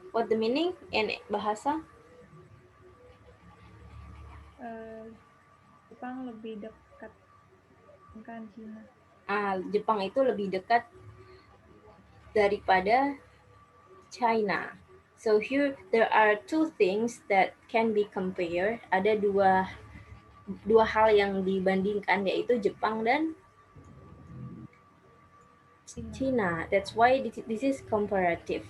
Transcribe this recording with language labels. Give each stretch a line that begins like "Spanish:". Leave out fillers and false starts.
English: What the meaning in bahasa?
Indonesian: Jepang lebih dekat dengan China. Jepang itu lebih dekat daripada China.
English: So here there are two things that can be compared.
Indonesian: Ada dua hal yang dibandingkan, yaitu Jepang dan China.
English: That's why this is comparative.